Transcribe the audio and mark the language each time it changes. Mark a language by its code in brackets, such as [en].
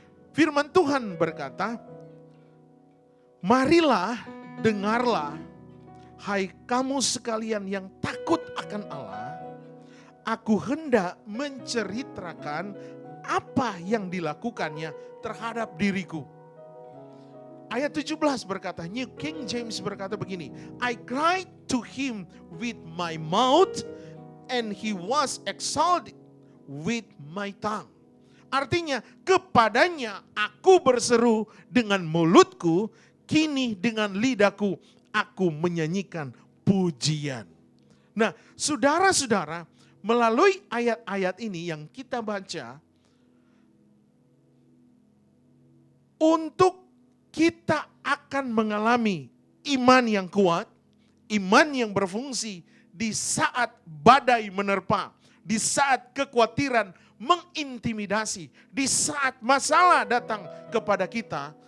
[id] Firman Tuhan berkata, marilah, dengarlah, hai kamu sekalian yang takut akan Allah, aku hendak menceritakan apa yang dilakukannya terhadap diriku. Ayat 17 berkata, [en] New King James [id] berkata begini, [en] I cried to him with my mouth and he was exalted with my tongue. [id] Artinya, kepadanya aku berseru dengan mulutku, kini dengan lidahku aku menyanyikan pujian. Nah, saudara-saudara, melalui ayat-ayat ini yang kita baca, untuk kita akan mengalami iman yang kuat, iman yang berfungsi di saat badai menerpa, di saat kekhawatiran mengintimidasi, di saat masalah datang kepada kita.